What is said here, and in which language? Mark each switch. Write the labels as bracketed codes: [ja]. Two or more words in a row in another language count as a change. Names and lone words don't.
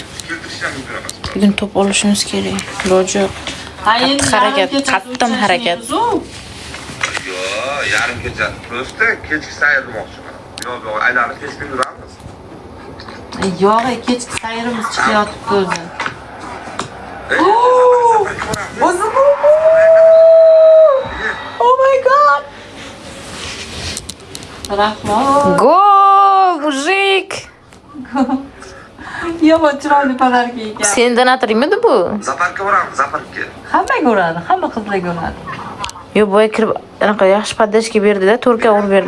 [uz] keltirish ham mumkin emas. Bugun to'p olishimiz kerak. Iloji yo'q. Harakat, qattiq harakat. Yo, yarim kecha. Prosta kechki sayr demoqchiman. Yo'q, aylanib kechki yuramiz. Yo'q, kechki sayrimiz chiqyapti o'zi. [en] Oh my god. [uz] Rahmat. Gol, mujik. Yomon chiroyli padarka ekan. Sen donatoringmidi bu? Zaparga boramiz, zaparga. Hamma ko'radi, hamma qizlar ko'radi. Yo, boya kirib anaqa yaxshi podashka berdi-da, to'rka urib berdi-da.